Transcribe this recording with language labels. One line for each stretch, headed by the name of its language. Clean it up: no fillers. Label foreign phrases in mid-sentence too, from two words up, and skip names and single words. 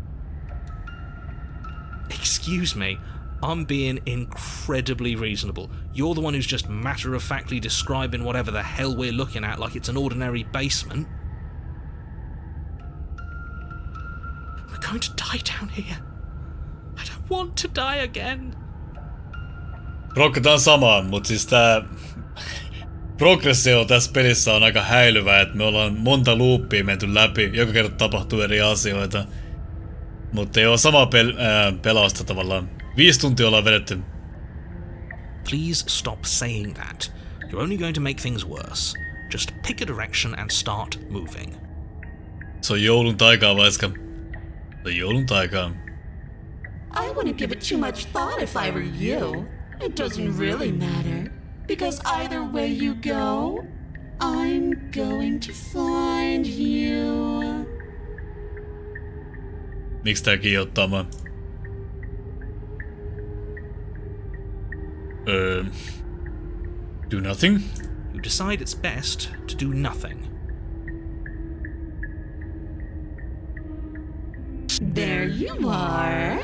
English: Excuse me, I'm being incredibly reasonable. You're the one who's just matter-of-factly describing whatever the hell we're looking at like it's an ordinary basement. We're going to die down here. I don't want to die again.
Finnish: Rokkataan samaan, mutta siis tää progressio tässä pelissä on aika häilyvä, että me ollaan monta loopia menty läpi, joka kerta tapahtuu eri asioita. Mutta ei oo samaa pelausta tavallaan. 5 tuntia ollaan vedetty.
English: Please stop saying that. You're only going to make things worse. Just pick a direction and start moving.
Finnish: Se on joulun taikaa, Vaiska. Se on joulun taikaa.
English: I wouldn't give it too much thought if I were you. It doesn't really matter. Because either way you go, I'm going to find you.
Finnish: Miksi tää kiihottaa mä?
English: Do nothing? You decide it's best to do nothing. There you are.